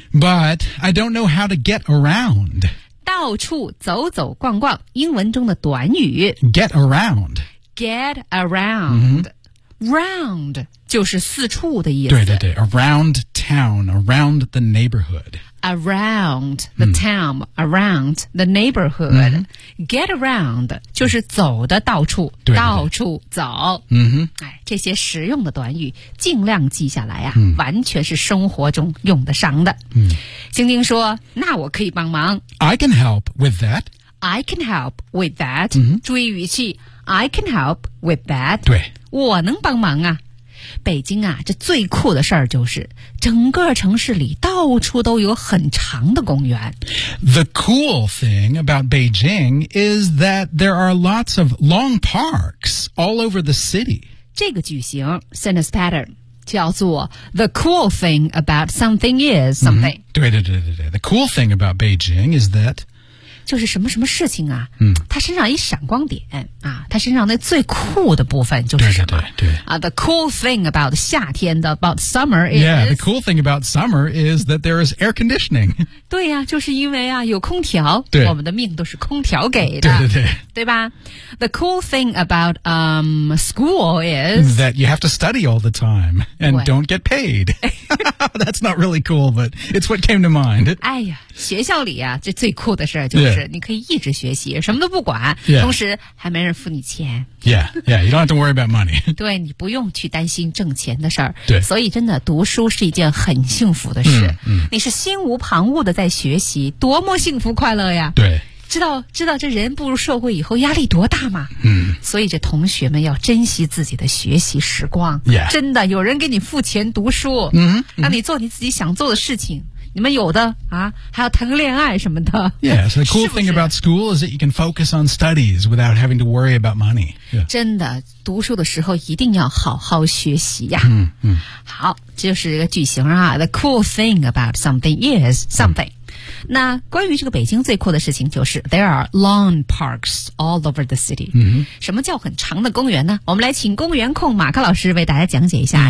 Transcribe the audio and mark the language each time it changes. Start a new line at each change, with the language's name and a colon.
English: ？But I don't know how to get around.
Chinese: 到处走走逛逛，英文中的短语
English: get around. Get around.、Round
Chinese: 就是四处的意思。对对对
English: ，around town, around the neighborhood. Around the town,、嗯、around the neighborhood.、嗯、get around
Chinese: 就是走的到处，对对对到处走。嗯哼，哎，这些实用的短语尽量记下来啊、嗯、完全是生活中用得上的。嗯，晶晶说：“那我可以帮忙。
English: ”I can help with that. I can help with that.、嗯、
Chinese: 注意语气
English: ，I can help with that.
Chinese: 对，我能帮忙啊。北京啊，这最酷的事儿就是，整个城市里到处都有很长的公园。
English: The cool thing about Beijing is that there are lots of long parks all over the city.
Chinese: 这个句型
English: sentence pattern
Chinese: 叫做
English: The cool thing about something is something.、嗯、
Chinese: 对对对对对
English: ，The cool thing about Beijing is that
Chinese: 就是什么什么事情啊？嗯，它身上一闪光点。他身上那最酷的部分就是什么？对对对对
English: 啊、the cool thing about
Chinese: 夏天的
English: about summer is yeah. The cool thing about summer is that there is air conditioning.
Chinese: 对呀、啊，就是因为啊有空调，对，我们的命都是空调给的。对对对，对吧
English: ？The cool thing about school is that you have to study all the time and don't get paid. That's not really cool, but it's what came to mind.
Chinese: 哎呀，学校里啊，这最酷的事就是你可以一直学习，
English: yeah.
Chinese: 什么都不管，
English: yeah.
Chinese: 同时还没人付你钱。
English: Yeah, yeah, you don't have to worry about money.
Chinese: 对，你不用去担心挣钱的事儿。对，所以真的读书是一件很幸福的事。嗯，嗯你是心无旁骛的在学习，多么幸福快乐呀！对。知道这人步入社会以后压力多大吗？嗯，所以这同学们要珍惜自己的学习时光。
English: Yeah.
Chinese: 真的，有人给你付钱读书，嗯、mm-hmm. ，让你做你自己想做的事情。你们有的啊，还要谈个恋爱什么的。
English: Yeah, so the cool
Chinese: 是不是?
English: thing about school is that you can focus on studies without having to worry about money.、Yeah.
Chinese: 真的，读书的时候一定要好好学习呀。嗯嗯。好，这就是一个句型啊。
English: The cool thing about something is something.、
Chinese: 嗯那关于这个北京最酷的事情就是
English: There are lawn parks all over the city、 mm-hmm.
Chinese: 什么叫很长的公园呢我们来请公园控马克老师为大家讲解一下